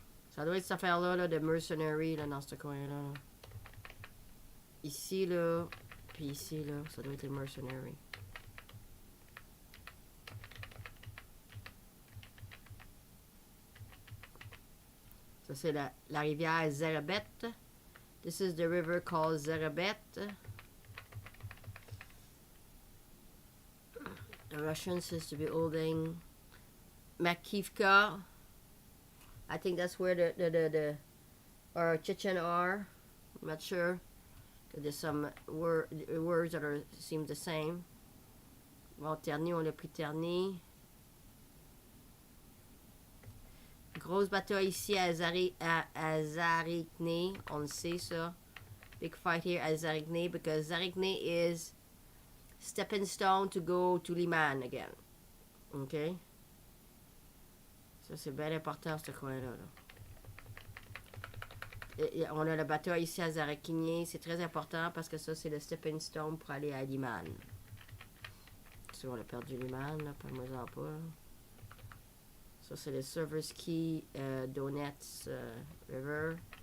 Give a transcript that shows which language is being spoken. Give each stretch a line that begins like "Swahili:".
French: Ça doit être cette affaire-là, là, de mercenary, là, dans ce coin-là. Là. Ici, là, puis ici, là, ça doit être les mercenary. Ça, c'est la rivière Zerebet.
English: This is the river called Zerebet. The Russian says to be holding Makivka. I think that's where the or Chechen are. I'm not sure. There's some words that are seem the same.
French: Bon, Terni, on l'a pris Terni. Grosse bataille ici à Zarikne. On le sait ça.
English: Big fight here at Zarikne because Zarikne is stepping stone to go to Liman again. OK?
French: Ça, c'est bien important, ce coin-là. On a la bataille ici à Zarikne. C'est très important parce que ça, c'est le
English: stepping stone
French: pour aller à Liman. Si on a perdu Liman, là, parle-moi-en pas. Là. Ça, c'est le Serverski Donetsk River.